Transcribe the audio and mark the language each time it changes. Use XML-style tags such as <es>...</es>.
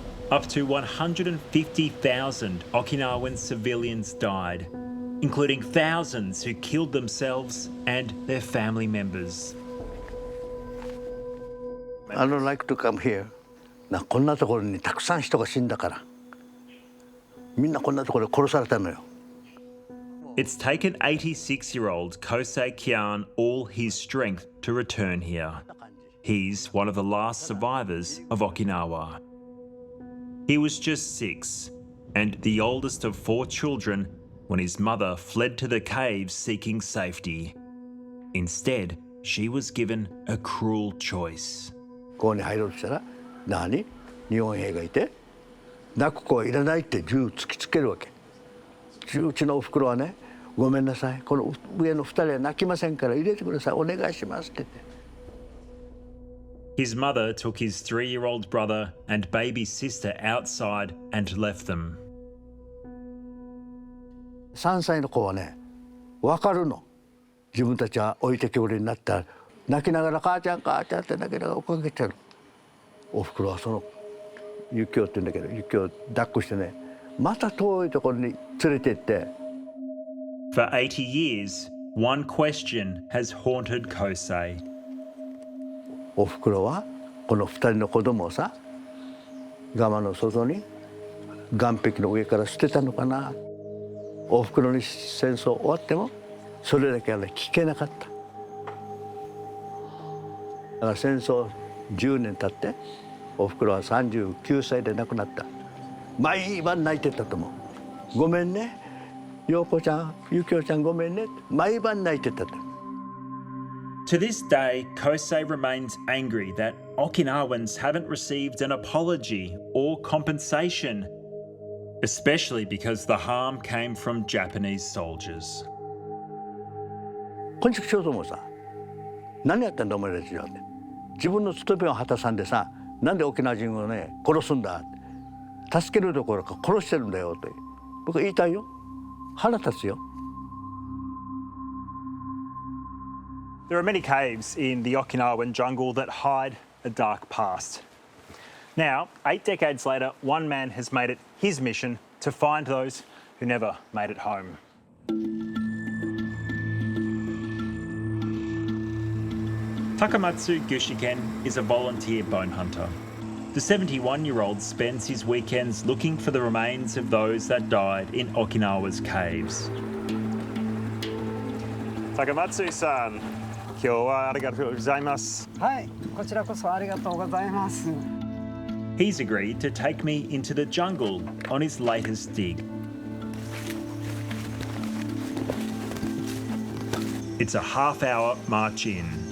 <en>Up to 150,000 Okinawan civilians died, including thousands who killed themselves and their family members. I don't like to come here.</en> <ja>こんなところにたくさん人が死んだから。みんなこんなところで殺されたのよ。</ja> <en>It's taken 86-year-old Kohsei Kyan all his strength to return here. He's one of the last survivors of Okinawa. He was just 6 and the oldest of 4 children when his mother fled to the caves seeking safety. Instead, she was given a cruel choice.</en> <ja>ここに入ろうとしたら、日本兵がいて、泣く子はいらないって銃突きつけるわけ。うちのおふくろはね、ごめんなさい、この上の2人は泣きませんから入れてください、お願いしますって言って。</ja> <en>His mother took his 3-year-old brother and baby sister outside and left them.</en> <ja>3歳の子はね、分かるの。自分たちは置いてけぼりになったら、泣きながら母ちゃん母ちゃんって泣きながら追っかけてる。おふくろはそのユキオって言うんだけど、ユキオを抱っこしてね、また遠いところに連れて行って。</ja> <en>For 80 years, one question has haunted Kohsei.</en> <ja>おふくろはこの2人の子供をさガマの外に岸壁の上から捨てたのかな。おふくろに戦争終わってもそれだけはね聞けなかった。だから戦争10年経っておふくろは39歳で亡くなった。毎晩泣いてたと思う。ごめんね陽子ちゃんゆきおちゃんごめんね毎晩泣いてたと。</ja> <en>To this day, Kohsei remains angry that Okinawans haven't received an apology or compensation, especially because the harm came from Japanese soldiers.</en> <ja>こんちくしようと思うさ。何やったんだお前たちはって。自分の務めを果たさんでさ、なんで沖縄人をね殺すんだ。助けるどころか殺してるんだよって僕は言いたいよ。腹立つよ。</ja> <en>There are many caves in the Okinawan jungle that hide a dark past. Now, 8 decades later, one man has made it his mission to find those who never made it home. Takamatsu Gushiken is a volunteer bone hunter. The 71-year-old spends his weekends looking for the remains of those that died in Okinawa's caves.</en> <ja>Takamatsu-san, 今日はありがとうございます。はい、こちらこそありがとうございます。</ja> <en>He's agreed to take me into the jungle on his latest dig. It's a half-hour march in.</en>